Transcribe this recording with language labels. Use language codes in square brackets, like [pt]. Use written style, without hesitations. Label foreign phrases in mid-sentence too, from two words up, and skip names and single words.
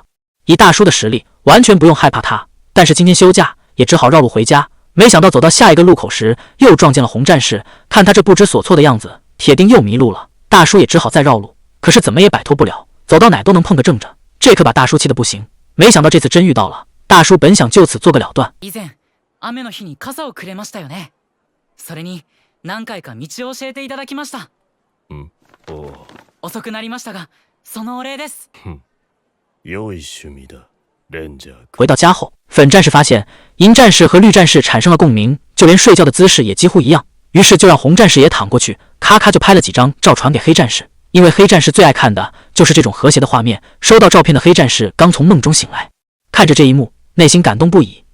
[zh] 以大叔的实力，完全不用害怕他，但是今天休假，也只好绕路回家。没想到走到下一个路口时，又撞见了红战士。看他这不知所措的样子，铁定又迷路了。大叔也只好再绕路，可是怎么也摆脱不了，走到哪都能碰个正着，这可把大叔气得不行。没想到这次真遇到了，大叔本想就此做个了断。 [ja] 以前雨の日に傘をくれましたよね。それに何回か道を教えていただきました。遅くなりましたが、そのお礼です。良い趣味だ、レンジャー。 [zh] 回到家后，粉战士发现银战士和绿战士产生了共鸣，就连睡觉的姿势也几乎一样。于是就让红战士也躺过去，咔咔就拍了几张照传给黑战士。因为黑战士最爱看的就是这种和谐的画面。收到照片的黑战士刚从梦中醒来，看着这一幕，内心感动不已。